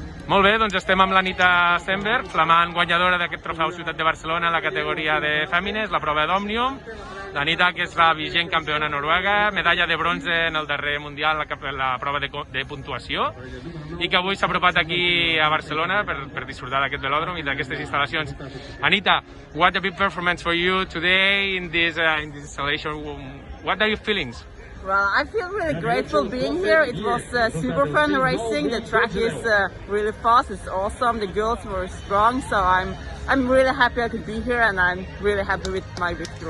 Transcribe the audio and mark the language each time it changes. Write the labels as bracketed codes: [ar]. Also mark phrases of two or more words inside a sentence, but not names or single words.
[ca] Molt bé, doncs estem amb l'Anita Stenberg, flamant guanyadora d'aquest trofeu Ciutat de Barcelona en la categoria de fèmines, la prova d'Òmnium. L'Anita, que és la vigent campiona noruega, medalla de bronze en el darrer Mundial, la prova de puntuació, i que avui s'ha apropat aquí a Barcelona per disfrutar d'aquest velòdrom i d'aquestes instal·lacions. [en] Anita, what a big performance for you today in this installation. What are your feelings? Well, I feel really grateful being here. It was super fun racing. The track is really fast. It's awesome. The girls were strong, so I'm really happy I could be here, and I'm really happy with my victory.